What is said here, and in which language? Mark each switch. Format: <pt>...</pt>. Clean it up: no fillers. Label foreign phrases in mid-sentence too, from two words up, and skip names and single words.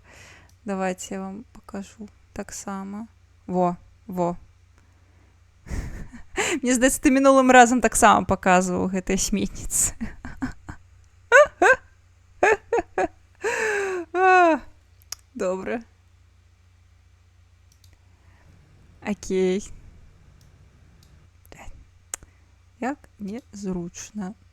<ru>Давайте я вам покажу.</ru> <be>Так само.</be> <ru>Во.</ru> <be>Мне здаецца, ты мінулым разам так само показывал гэтыя сметницы. Добра. Окей. Як незручна.</be>